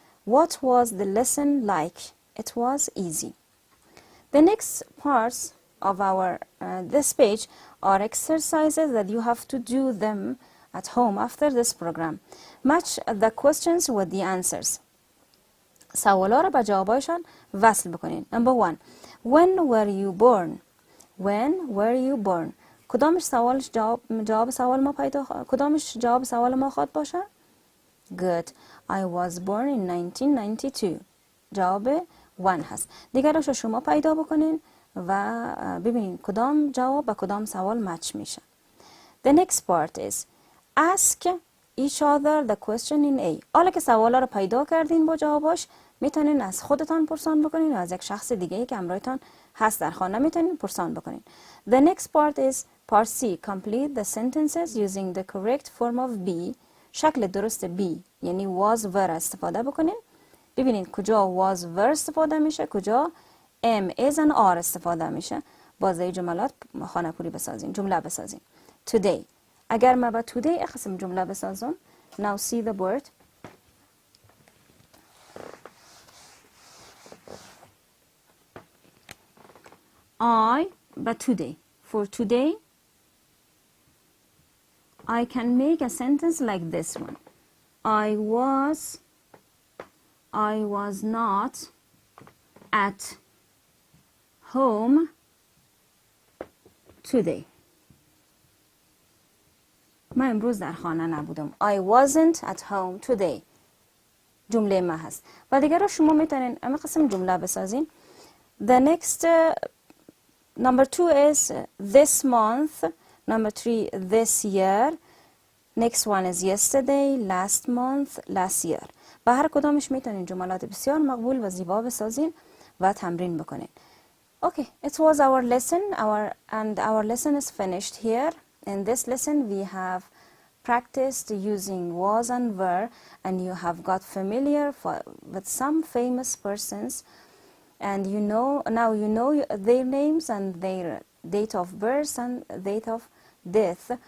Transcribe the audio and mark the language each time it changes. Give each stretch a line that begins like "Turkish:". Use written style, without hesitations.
English: What was the lesson like? It was easy. The next parts of our this page are exercises that you have to do them at home after this program. Match the questions with the answers.
Persian: سوالا را با جوابایشان وصل بکنین.
English: Number 1. When were you born? When were you born?
Persian: کدامش جواب سوال ما کدامش جواب سوال ما خواهد باشه؟
English: Good. I was born in 1992.
Persian: جواب 1 هست. دیگرش رو شما پیدا بکنین و ببینین کدام جواب با کدام سوال مچ میشه.
English: The next part is ask each other the question in A.
Persian: حالا که سوالا رو پیدا کردین با جواباش میتونین از خودتان پرسان بکنین و از یک شخص دیگه که همراهتان هست در خانه میتونین پرسان بکنین.
English: The next part is part C. Complete the sentences using the correct form of be.
Persian: شکل درست be یعنی was were استفاده بکنین. ببینید کجا was were استفاده میشه کجا am is and are استفاده میشه. بازه جملات خانه پوری بسازین جمله بسازین.
English: Today.
Persian: اگر ما با today قسم جمله بسازم.
English: Now see the word. I but today. For today I can make a sentence like this one. I was not at home today.
Persian: من امروز در خانه نبودم.
English: I wasn't at home today.
Persian: جمله ما هست. و دیگه را شما میتونین اما قسم جمله بسازین.
English: The next number 2 is this month. Number 3 this year. Next one is yesterday, last month, last year.
Persian: با هر کدامش میتونین جملات بسیار مقبول و زیبا بسازین و تمرین بکنین.
English: Okay, it was our lesson. Our lesson is finished here. In this lesson we have practiced using was and were, and you have got familiar with some famous persons, and now you know their names and their date of birth and date of death.